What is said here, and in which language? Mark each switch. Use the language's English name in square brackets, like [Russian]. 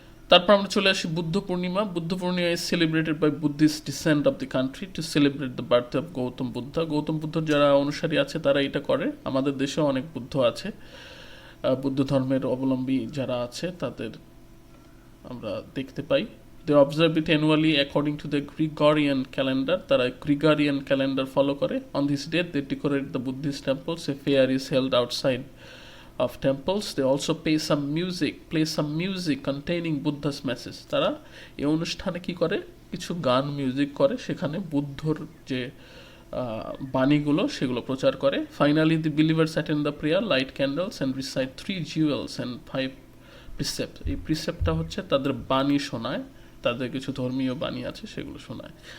[Bangla] তারপর আমরা চলে আসি [English] Buddha Purnima. Buddha Purnima is celebrated by Buddhist descent of the country to celebrate the birth of Gautam Buddha. [Bangla] Gautam বুদ্ধর যারা অনুসারী আছে তারা এটা করে। আমাদের দেশেও অনেক বুদ্ধ আছে, বুদ্ধ ধর্মের অবলম্বী যারা আছে তাদের আমরা দেখতে পাই। [English] They observe it annually according to the Gregorian calendar. [Bangla] তারা Gregorian calendar follow করে। [English] On this day they decorate the Buddhist temples. A fair is held outside of temples. They also play some music containing Buddha's message. [Bangla] তারা এই অনুষ্ঠানে কি করে, কিছু গান music করে, সেখানে বুদ্ধর যে বাণীগুলো সেগুলো প্রচার করে। [English] Finally the believers attend the prayer, light candles and recite 3 jewels and 5 precepts. [Bangla] এই প্রিসেপ্টটা হচ্ছে তাদের বাণী শোনায়, তাদের কিছু ধর্মীয় বাণী আছে সেগুলো শোনায়।